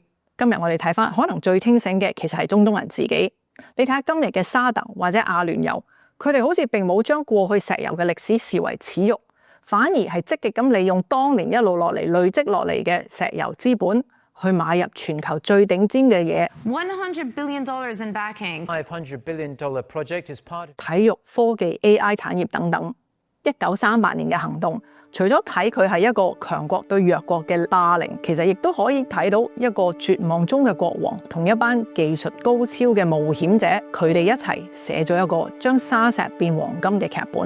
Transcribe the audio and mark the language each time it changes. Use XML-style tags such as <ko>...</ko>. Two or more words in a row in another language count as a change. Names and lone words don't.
<yue>今日我哋睇翻，可能最清醒嘅其實係中東人自己。你睇下今日嘅沙特或者阿聯酋，佢哋好似並冇將過去石油嘅歷史視為恥辱，反而係積極咁利用當年一路落嚟累積落嚟嘅石油資本，去買入全球最頂尖嘅嘢。</yue> <en>$100 billion in backing. $500 billion project is part of</en> <yue>體育、科技、AI 產業等等。 1938年嘅行動，除咗睇佢係一個強國對弱國嘅霸凌，其實亦都可以睇到一個絕望中嘅國王同一班技術高超嘅冒險者，佢哋一齊寫咗一個將沙石變黃金嘅劇本。</yue>